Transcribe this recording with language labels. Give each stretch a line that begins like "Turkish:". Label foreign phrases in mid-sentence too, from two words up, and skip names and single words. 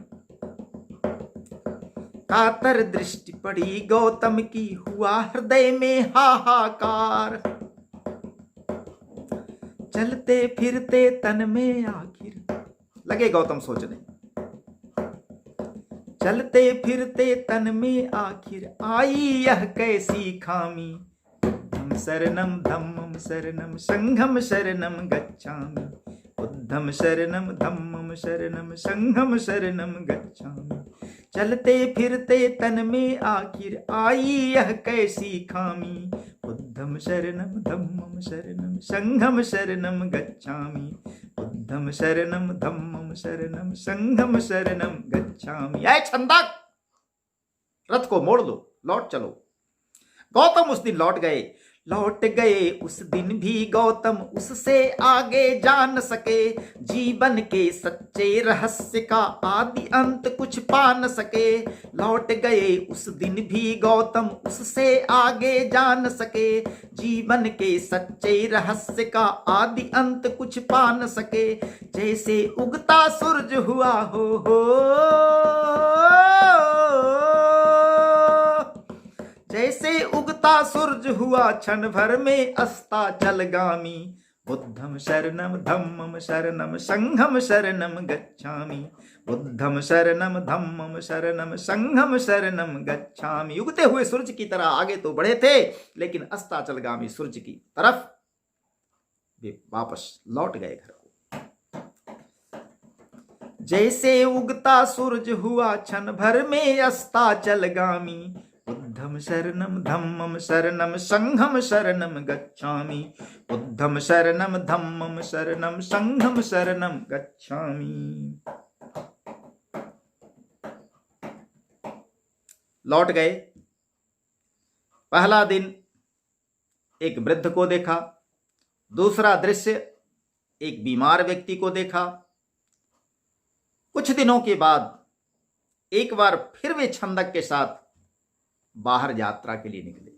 Hindi: कातर दृष्टि पड़ी गौतम की, हुआ हृदय में हाहाकार। चलते फिरते तन में आखिर, लगे गौतम सोचने, चलते फिरते तन में आखिर आई यह कैसी खामी।
Pali: शरणम धम्मम शरणम संघम शरणम गच्छामि। बुद्धम शरणम धम्मम शरणम संघम शरणम गच्छामि।
Hindi: चलते फिरते तन में आखिर आई यह कैसी खामी।
Pali: बुद्धम शरणम धम्मम शरणम संघम शरणम गच्छामि। बुद्धम शरणम धम्मम शरणम संघम शरणम गच्छामि।
Hindi: ऐ छंदक, रथ को मोड़ दो, लौट चलो। गौतम उस दिन लौट गए। लौट गए उस दिन भी गौतम, उससे आगे जान सके। जीवन के सच्चे रहस्य का आदि अंत कुछ पा न सके। लौट गए उस दिन भी गौतम, उससे आगे जान सके। जीवन के सच्चे रहस्य का आदि अंत कुछ पा न सके। जैसे उगता सूरज हुआ हो जैसे उगता सूरज हुआ, क्षण भर में अस्ताचलगामी।
Pali: बुद्धम शरणम धम्मम शरणम संघम शरणम गच्छामि। बुद्धम शरणम धम्मम शरणम संघम शरणम गच्छामि।
Hindi: उगते हुए सूरज की तरह आगे तो बढ़े थे, लेकिन अस्ताचलगामी सूरज की तरफ वे वापस लौट गए घर को। जैसे उगता सूरज हुआ, क्षण भर में अस्ताचलगामी।
Pali: बुद्धम शरणम धम्मम शरणम संघम शरणम गच्छामि। बुद्धम शरणम धम्मम शरणम संघम शरणम गच्छामि।
Hindi: लौट गए। पहला दिन एक वृद्ध को देखा, दूसरा दृश्य एक बीमार व्यक्ति को देखा। कुछ दिनों के बाद एक बार फिर वे छंदक के साथ बाहर यात्रा के लिए निकले।